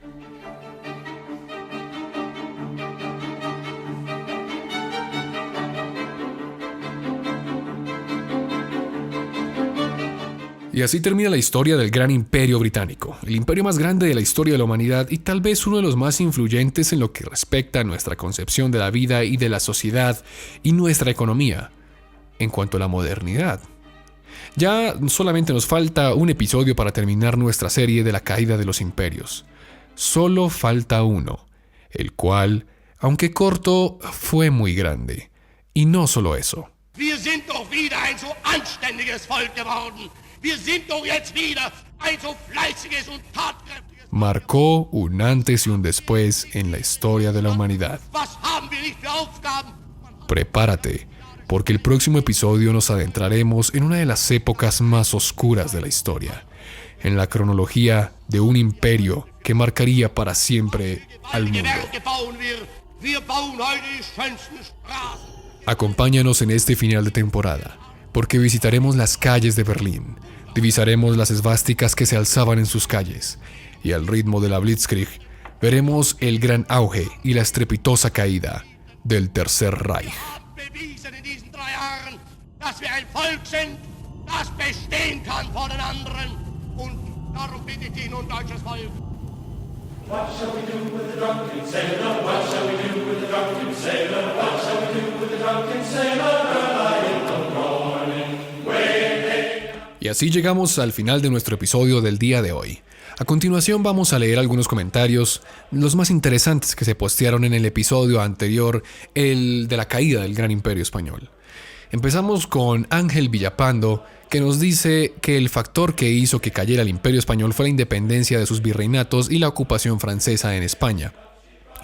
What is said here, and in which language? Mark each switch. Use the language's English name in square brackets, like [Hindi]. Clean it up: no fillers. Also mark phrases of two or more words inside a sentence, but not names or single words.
[Spanish] Y así termina la historia del Gran Imperio Británico, el imperio más grande de la historia de la humanidad y tal vez uno de los más influyentes en lo que respecta a nuestra concepción de la vida y de la sociedad y nuestra economía, en cuanto a la modernidad. Ya solamente nos falta un episodio para terminar nuestra serie de la caída de los imperios. Solo falta uno, el cual, aunque corto, fue muy grande. Y no solo eso. [German] Wir sind doch wieder ein so anständiges Volk geworden. Wir sind doch jetzt wieder ein so fleißiges und tatkräftiges. [Spanish] Marcó un antes y un después en la historia de la humanidad. [German] Was haben wir nicht für Aufgaben? [Spanish] Prepárate, porque el próximo episodio nos adentraremos en una de las épocas más oscuras de la historia, en la cronología de un imperio que marcaría para siempre al mundo. [German] Wir bauen heute die schönsten Straßen. [Spanish] Acompáñanos en este final de temporada, porque visitaremos las calles de Berlín, divisaremos las esvásticas que se alzaban en sus calles, y al ritmo de la Blitzkrieg veremos el gran auge y la estrepitosa caída del Tercer Reich. [German] Bewiesen in diesen 3 Jahren, dass wir ein Volk sind, das bestehen kann vor den anderen. Und darum bitte ich dich nun, deutsches Volk. [English] What shall we do with the drunken sailor? What shall we do with the drunken sailor? What shall we do with the drunken sailor? Early in the morning, [Spanish] Y así llegamos al final de nuestro episodio del día de hoy. A continuación vamos a leer algunos comentarios, los más interesantes que se postearon en el episodio anterior, el de la caída del Gran Imperio Español. Empezamos con Ángel Villapando, que nos dice que el factor que hizo que cayera el Imperio Español fue la independencia de sus virreinatos y la ocupación francesa en España.